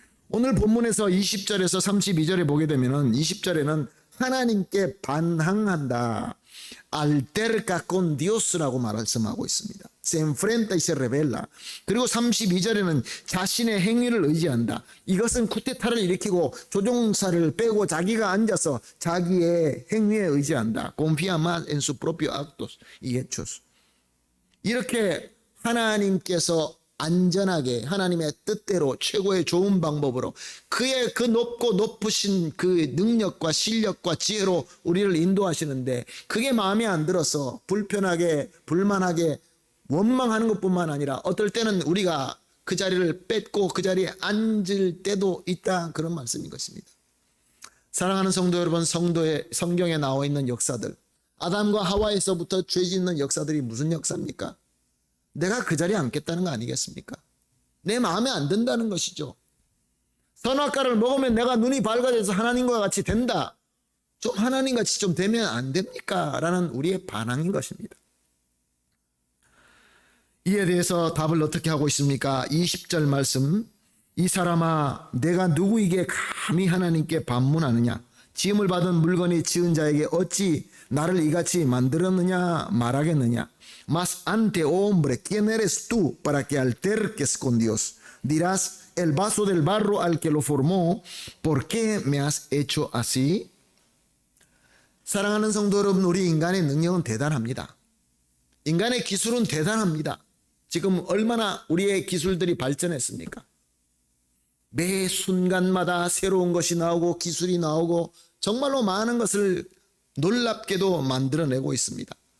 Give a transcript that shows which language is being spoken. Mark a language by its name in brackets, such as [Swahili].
[Korean] 오늘 본문에서 20절에서 32절에 보게 되면 20절에는 하나님께 반항한다. [Spanish] alterca con Dios [Korean] 라고 말씀하고 있습니다. [Spanish] se enfrenta y se revela. [Korean] 그리고 32절에는 자신의 행위를 의지한다. 이것은 쿠데타를 일으키고 조종사를 빼고 자기가 앉아서 자기의 행위에 의지한다. [Spanish] confía más en sus propios actos y hechos. [Korean] 이렇게 하나님께서 안전하게 하나님의 뜻대로 최고의 좋은 방법으로 그의 그 높고 높으신 그 능력과 실력과 지혜로 우리를 인도하시는데 그게 마음에 안 들어서 불편하게 불만하게 원망하는 것뿐만 아니라 어떨 때는 우리가 그 자리를 뺏고 그 자리에 앉을 때도 있다, 그런 말씀인 것입니다. 사랑하는 성도 여러분, 성경에 나와 있는 역사들, 아담과 하와에서부터 죄 짓는 역사들이 무슨 역사입니까? 내가 그 자리에 앉겠다는 거 아니겠습니까? 내 마음에 안 든다는 것이죠. 선악과를 먹으면 내가 눈이 밝아져서 하나님과 같이 된다. 좀 하나님같이 좀 되면 안 됩니까? 라는 우리의 반항인 것입니다. 이에 대해서 답을 어떻게 하고 있습니까? 20절 말씀, 이 사람아 내가 누구에게 감히 하나님께 반문하느냐? 지음을 받은 물건이 지은 자에게 어찌 나를 이같이 만들었느냐 말하겠느냐? [Spanish] Mas ante hombre, ¿quién eres tú para que alterques con Dios? Dirás, el vaso del barro al que lo formó, ¿por qué me has hecho así? [Korean] 사랑하는 성도 여러분, 우리 인간의 능력은 대단합니다. 인간의 기술은 대단합니다. 지금 얼마나 우리의 기술들이 발전했습니까? 매 순간마다 새로운 것이 나오고 기술이 나오고 정말로 많은 것을 놀랍게도 만들어내고 있습니다.